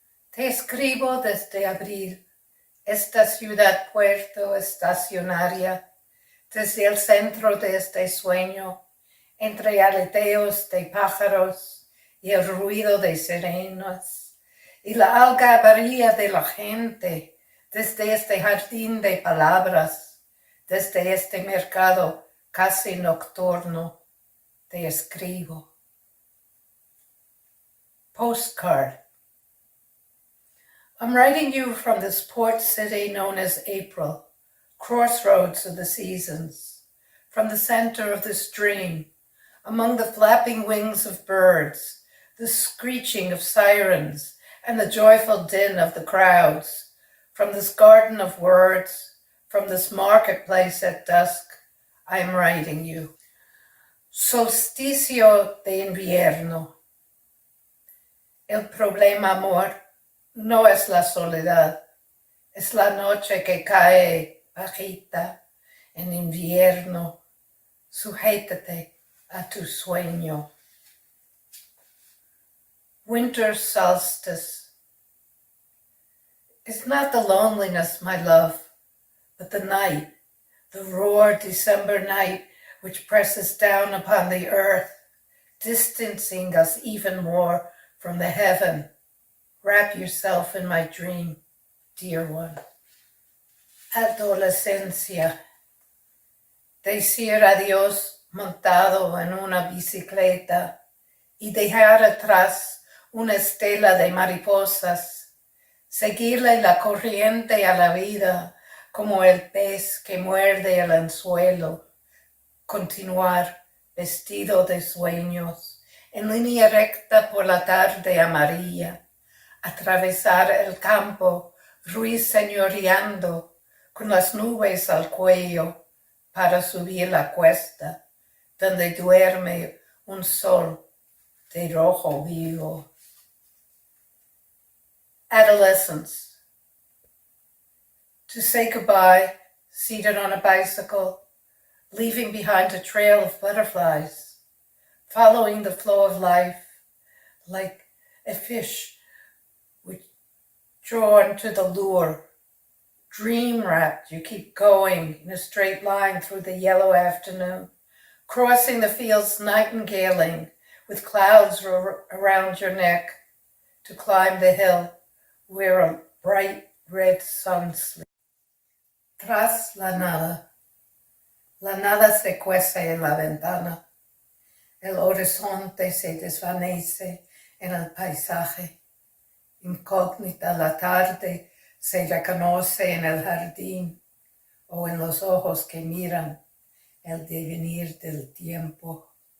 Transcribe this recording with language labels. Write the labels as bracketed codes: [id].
[es] Te escribo desde abril, esta ciudad puerto estacionaria, desde el centro de este sueño, entre aleteos de pájaros y el ruido de sirenas, y la algarabía de la gente, desde este jardín de palabras, desde este mercado casi nocturno, te escribo. [en] Postcard. I'm writing you from this port city known as April, crossroads of the seasons, from the center of this dream, among the flapping wings of birds, the screeching of sirens, and the joyful din of the crowds, from this garden of words, from this marketplace at dusk, I am writing you. [es] Solsticio de invierno. El problema, amor, no es la soledad, es la noche que cae bajita en invierno. Sujétate a tu sueño. [en] Winter solstice. It's not the loneliness, my love, but the night, the raw December night which presses down upon the earth, distancing us even more from the heaven. Wrap yourself in my dream, dear one. [es] Adolescencia. Decir adiós montado en una bicicleta y dejar atrás una estela de mariposas. Seguirle la corriente a la vida como el pez que muerde el anzuelo. Continuar vestido de sueños en línea recta por la tarde amarilla. Atravesar el campo ruiseñoreando con las nubes al cuello para subir la cuesta donde duerme un sol de rojo vivo. [en] Adolescence. To say goodbye, seated on a bicycle, leaving behind a trail of butterflies, following the flow of life like a fish drawn to the lure. Dream-wrapped, you keep going in a straight line through the yellow afternoon, crossing the fields nightingaling with clouds around your neck to climb the hill where a bright red sun sleeps. [es] Tras la nada se cuece en la ventana. El horizonte se desvanece en el paisaje. Incógnita la tarde se reconoce en el jardín o en los ojos que miran el devenir del tiempo.